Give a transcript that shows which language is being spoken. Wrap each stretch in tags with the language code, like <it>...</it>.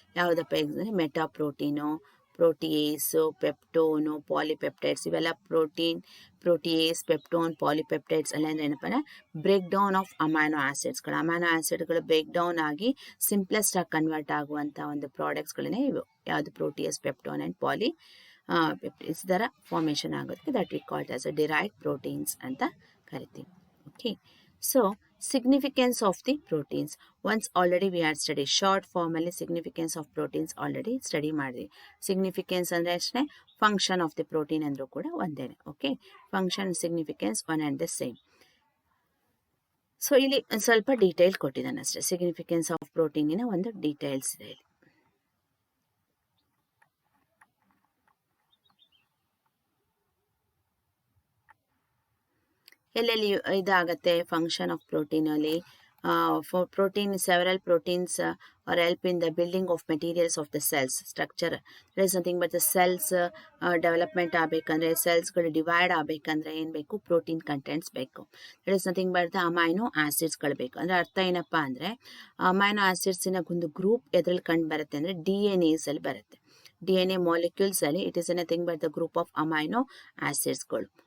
<kn>ಯಾವುದಪ್ಪ ಅಂದರೆ meta protein, ಪ್ರೋಟಿಯೇಸು, ಪೆಪ್ಟೋನು, ಪಾಲಿಪೆಪ್ಟೈಡ್ಸ್ ಇವೆಲ್ಲ ಪ್ರೋಟಿಯೇಸ್, ಪೆಪ್ಟೋನ್, ಪಾಲಿಪೆಪ್ಟೈಡ್ಸ್ ಎಲ್ಲ ಅಂದರೆ ಏನಪ್ಪ break down off amino ಆ್ಯಸಿಡ್ಗಳು break down ಆಗಿ ಸಿಂಪ್ಲೆಸ್ಟ್ ಆಗಿ ಕನ್ವರ್ಟ್ ಆಗುವಂಥ ಒಂದು ಪ್ರಾಡಕ್ಟ್ಸ್ಗಳನ್ನೇ ಇವು ಯಾವುದು ಪ್ರೋಟಿಯಸ್, ಪೆಪ್ಟೋನ್ ಆ್ಯಂಡ್ ಪಾಲಿಪೆಪ್ಟೈಡ್ಸ್ ಥರ ಫಾರ್ಮೇಷನ್ ಆಗೋದಕ್ಕೆ</kn> <en>that we called as</en> <kn>derived proteins ಅಂತ ಕರಿತೀವಿ.</kn> <en>Okay, so significance of the proteins once already we had studied short form ಅಲ್ಲಿ significance of proteins already study ಮಾಡಿದ್ವಿ. significance</en> <kn>ಅಂದರೆ ಅಷ್ಟೇ,</kn> <en>function of the protein</en> <kn>ಅಂದರೂ ಕೂಡ ಒಂದೇನೆ. Okay,</kn> <en>Function significance one and the same.</en> <kn>So ಇಲ್ಲಿ ಸ್ವಲ್ಪ detail ಕೊಟ್ಟಿದ್ದಾನೆ ಅಷ್ಟೇ. ಸಿಗ್ನಿಫಿಕೆನ್ಸ್ ಆಫ್ ಪ್ರೋಟೀನಿನ ಒಂದು ಡೀಟೇಲ್ಸ್ ಇದೆ ಇಲ್ಲಿ. ಎಲ್ಲೆಲ್ಲಿ ಇದಾಗತ್ತೆ</kn> <en>Function of ಪ್ರೋಟೀನಲ್ಲಿ protein, several proteins are help in the building of materials of the cells structure. There is nothing but the cells development</en> <kn>ಆಗಬೇಕಂದ್ರೆ ಸೆಲ್ಸ್ಗಳು ಡಿವೈಡ್ ಆಗಬೇಕಂದ್ರೆ ಏನು ಬೇಕು, ಪ್ರೋಟೀನ್ ಕಂಟೆಂಟ್ಸ್ ಬೇಕು.</kn> <en>that is nothing but the</en> <kn>amino ಆಸಿಡ್ಸ್ಗಳು ಬೇಕು. ಅಂದರೆ ಅರ್ಥ ಏನಪ್ಪ ಅಂದರೆ ಅಮೈನೋ ಆಸಿಡ್ಸಿನ ಒಂದು ಗ್ರೂಪ್ ಎದ್ರಲ್ಲಿ ಕಂಡು ಬರುತ್ತೆ ಅಂದರೆ DNA ಅಲ್ಲಿ ಬರುತ್ತೆ. DNA ಮಾಲಿಕ್ಯೂಲ್ಸ್ ಅಲ್ಲಿ</kn> <en>it is nothing but the group of</en> <kn>amino ಆಸಿಡ್ಸ್ಗಳು.</kn>